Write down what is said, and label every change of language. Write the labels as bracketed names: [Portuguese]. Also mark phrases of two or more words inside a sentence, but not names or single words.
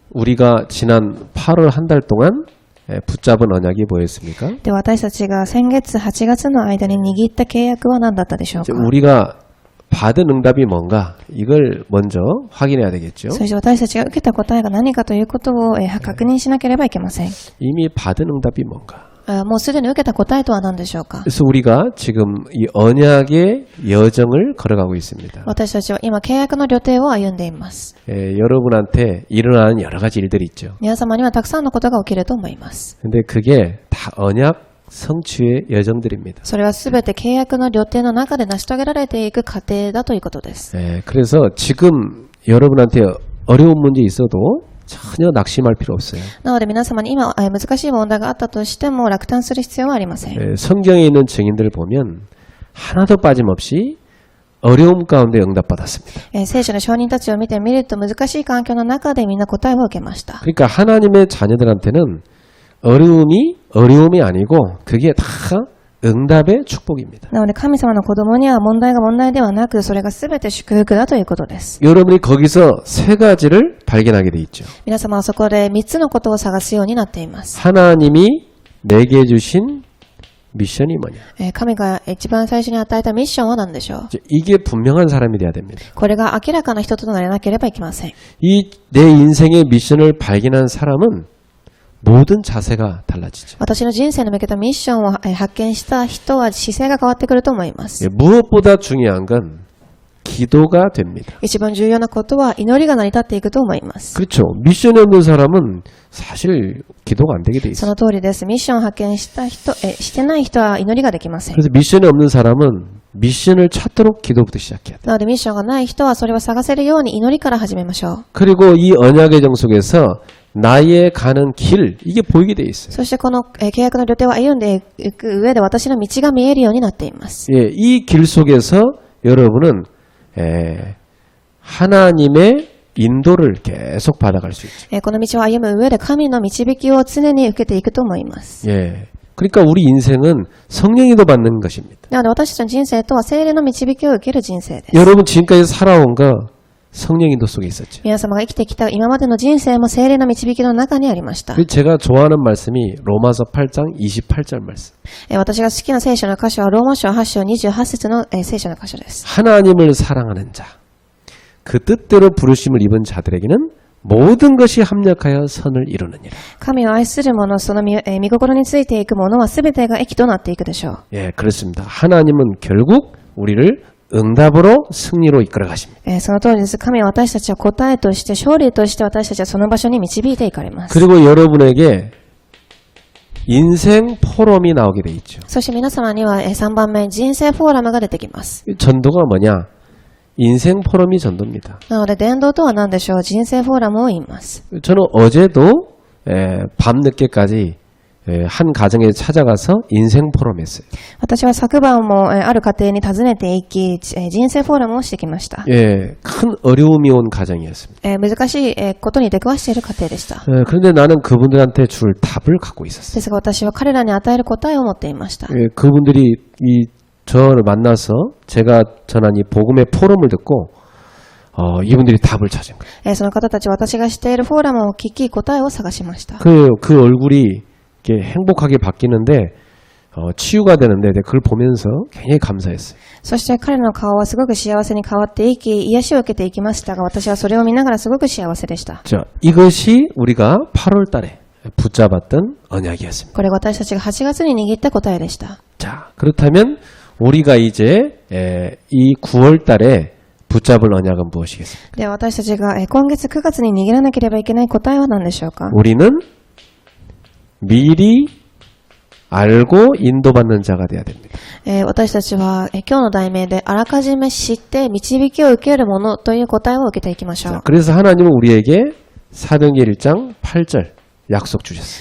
[Korean] 우리가 지난 8월 한 달 동안 붙잡은 언약이 뭐였습니까? [Japanese] で、私たちが先月8月の間に握った契約は何だったでしょうか。 [Korean] 우리가 받은 응답이 뭔가 이걸 먼저 확인해야 되겠죠. [Japanese] そして私たちが受けた答えが何かということを確認しなければいけません。 [Korean] 이미 받은 응답이 뭔가. [Japanese] もうすでに受けた答えとは何でしょうか。 [Korean] 그래서 우리가 지금 이 언약의 여정을 걸어가고 있습니다. [Japanese] 私たちは今契約の旅程を歩んでいます。 [Korean] 여러분한테 일어나는 여러 가지 일들이 있죠. [Japanese] 皆様にはたくさんのことが起きると思います。 [Korean] 근데 그게 다 언약 성취의 여정들입니다. [Japanese] それはすべて契約の旅程の中で成し遂げられていく過程だということです。 [Korean] 그래서 지금 여러분한테 어려운 문제 있어도 전혀 낙심할 필요 없어요. [Japanese] なので皆様に今難しい問題があったとしても落胆する必要はありません。 [Korean] 성경에 있는 증인들을 보면 하나도 빠짐없이 어려움 가운데 응답받았습니다. [Japanese] 聖書の証人たちを見てみると難しい環境の中でみんな答えを受けました。 [Korean] 그러니까 하나님의 자녀들한테는 어려움이 아니고 그게 다 응답의 축복입니다. [Japanese] なので神様の子供には問題が問題ではなくそれが全て祝福だということです。 [Korean] 여러분이 거기서 세 가지를 발견하게 돼 있죠. [Japanese] 皆様はそこで3つのことを探すようになっています。 [Korean] 하나님이 내게 주신 미션이 뭐냐? [Japanese] 神が一番最初に与えたミッションは何でしょう。 [Korean] 이게 분명한 사람이 돼야 됩니다. [Japanese] これが明らかな人とならなければいけません。 [Korean] 이 내 인생의 미션을 발견한 사람은 모든 자세가 달라지죠. [Japanese] 私の人生に向けたミッションを発見した人は姿勢が変わってくると思います。 [Korean] 무엇보다 중요한 건 기도가 됩니다. [Japanese] 一番重要なことは祈りが成り立っていくと思います。 [Korean] 그렇죠. 미션이 없는 사람은 사실 기도가 안 되게 돼 [Japanese] そ [Korean] 있어요. [Japanese] の通りです。ミッションを発見した人、してない人は祈りができません。 [Korean] 그래서 미션이 없는 사람은 미션을 찾도록 기도부터 시작해야 돼요. [Japanese] なのでミッションがない人はそれを探せるように祈りから始めましょう。 [Korean] 그리고 이 언약의 정 속에서 나의 가는 길 이게 보이게 돼 있어요. [Japanese] そしてこの契約の旅程を歩んでいく上で私の道が見えるようになっています。 [Korean] 예, 이 길 속에서 여러분은 하나님의 인도를 계속 받아갈 수 있죠. [Japanese] この道を歩む上で神の導きを常に受けていくと思います。 [Korean] 예, 그러니까 우리 인생은 성령이도 받는 것입니다. [Japanese] なので私たちの人生とは聖霊の導きを受ける人生です。 [Korean] 여러분 지금까지 살아온 거 성령 인도 속에 있었죠. [Japanese] 皆様が生きてきた今までの人生も聖霊の導きの中にありました。 [Korean] 제가 좋아하는 말씀이 로마서 8장 28절 말씀. [Japanese] 私が好きな聖書の箇所はローマ書8章28節の聖書の箇所です。 [Korean] 하나님을 사랑하는 자, 그 뜻대로 부르심을 입은 자들에게는 모든 것이 합력하여 선을 이루느니라. [Japanese] 神を愛する者、その御心についていく者は全てが益となっていくでしょう。 [Korean] 예, 그렇습니다. 하나님은 결국 우리를 응답으로 승리로 이끌어 가십니다. [Japanese] その通りです。神は私たちを答えとして勝利として私たちはその場所に導いていかれます。 [Korean] 그리고 여러분에게 인생 포럼이 나오게 돼 있죠. [Japanese] そして皆様には3番目人生フォーラムが出てきます。 [Korean] 전도가 뭐냐? 인생 포럼이 전도입니다. [Japanese] なので伝道とは何でしょう。人生フォーラムを言います。 [Korean] 저는 어제도 밤 늦게까지 한 가정에 찾아가서 인생 포럼 했어요. [Japanese] 私は昨晩もある家庭に訪ねていき人生フォーラムをしてきました。 [Korean] 예, 큰 어려움이 온 가정이었습니다. [Japanese] 難しいことに出くわしている家庭でした。 [Korean] 그런데 나는 그분들한테 줄 답을 갖고 있었어요. [Japanese] ですが私は彼らに与える答えを持っていました。 [Korean] 예, 그분들이 저를 만나서 제가 전한 이 복음의 포럼을 듣고 이분들이 답을 찾은 거예요. [Japanese] その方たちは私がしているフォーラムを聞き答えを探しました。 [Korean] 그 얼굴이 이렇게 행복하게 바뀌는데 치유가 되는데 그걸 보면서 굉장히 감사했어요. [Japanese] そして彼の顔はすごく幸せに変わっていき、癒しを受けていきましたが、私はそれを見ながらすごく幸せでした。 [Korean] 자, 이것이 우리가 8월 달에 붙잡았던 언약이었습니다. [Japanese] これが私たちが8月に握った答えでした。 [Korean] 자, 그렇다면 우리가 이제 이 9월 달에 붙잡을 언약은 무엇이겠습니까? [Japanese] では私たちが今月9月に握らなければいけない答えは何でしょうか。 [Korean] 우리는 미리 알고 인도받는 자가 돼야 됩니다. [Japanese] 私たちは今日の題名であらかじめ知って導きを受けるものという答えを受けていきましょう。 [Korean] 자, 그래서 하나님은 우리에게 사도행전 1장 8절 약속 주셨어요.